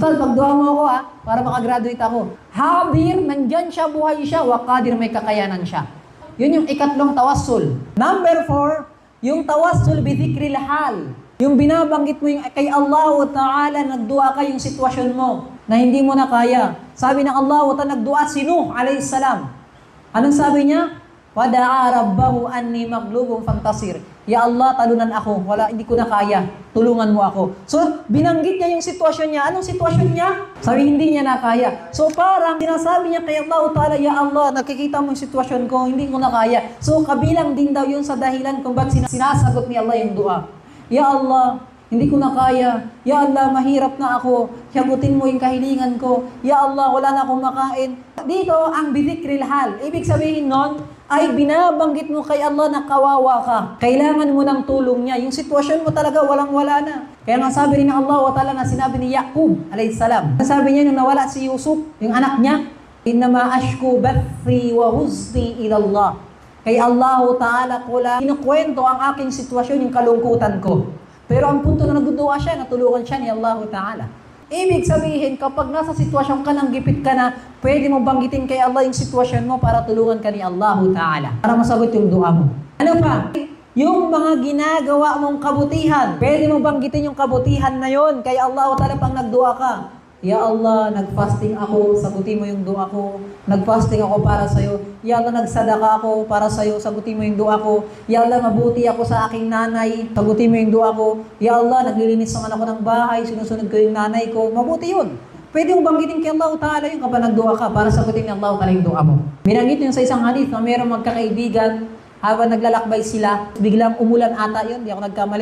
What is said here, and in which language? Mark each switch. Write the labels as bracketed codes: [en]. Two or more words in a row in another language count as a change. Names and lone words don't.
[tl] Ustad, pagdua mo ako para makagraduate ako. Hadir, nandyan siya, buhay siya, waqadir, may kakayanan siya. Yun yung ikatlong tawassul. Number 4, yung [ar] توسل بذكر الحال. [tl] Yung binabanggit mo yung kay Allah Ta'ala, nagdua ka yung sitwasyon mo na hindi mo na kaya. Sabi ng Allah Ta'ala, nagdua si Nuh [ar] عليه السلام. [tl] Anong sabi niya? [ar] ودعا ربه أني مغلوب فانتصر. [tl] Ya Allah, talunan ako. Hindi ko na kaya. Tulungan mo ako. So, binanggit niya yung sitwasyon niya. Anong sitwasyon niya? Sabi, hindi niya na kaya. So, parang sinasabi niya kay Allah Ta'ala, Ya Allah, nakikita mo yung sitwasyon ko, hindi ko na kaya. So, kabilang din daw yun sa dahilan kung ba't sinasagot ni Allah yung dua. Ya Allah, hindi ko na kaya. Ya Allah, mahirap na ako. Sagutin mo yung kahilingan ko. Ya Allah, wala na akong makain. Dito, ang [ar] بذكر الحال. [tl] Ibig sabihin nun, ay binabanggit mo kay Allah na kawawa ka. Kailangan mo ng tulong niya. Yung sitwasyon mo talaga walang-wala na. Kaya nga sabi rin ng Allah Ta'ala na sinabi ni Yaqub [ar] عليه السلام. [tl] Sabi niya nung nawala si Yusuf, yung anak niya, [ar] إنما أشكو بثي وحزني إلى الله. [tl] Kay Allah Ta'ala ko lang kinukwento ang aking sitwasyon, yung kalungkutan ko. Pero ang punto na nagdudua siya, natulungan siya ni Allah Ta'ala. Ibig sabihin, kapag nasa sitwasyon ka nang gipit ka na, pwede mo banggitin kay Allah yung sitwasyon mo para tulungan ka ni Allah Ta'ala. Para masagot yung dua mo. Ano pa? Yung mga ginagawa mong kabutihan, pwede mo banggitin yung kabutihan na yon kay Allah Ta'ala pang nagdua ka. Ya Allah, nag-fasting ako, sagutin mo yung dua ko. Nag-fasting ako para sa'yo. Ya Allah, nagsadaka ako para sa'yo, sagutin mo yung dua ko. Ya Allah, mabuti ako sa aking nanay, sagutin mo yung dua ko. Ya Allah, naglilinis naman ako ng bahay, sinusunod ko yung nanay ko. Mabuti yun. Pwede mong banggitin kay Allah Ta'ala yung kapag nagdua ka para sagutin ni Allah Ta'ala yung dua mo. Binanggit yun sa isang hadith na mayroong magkakaibigan, habang naglalakbay sila, biglang umulan ata yun, di ako nagkamali.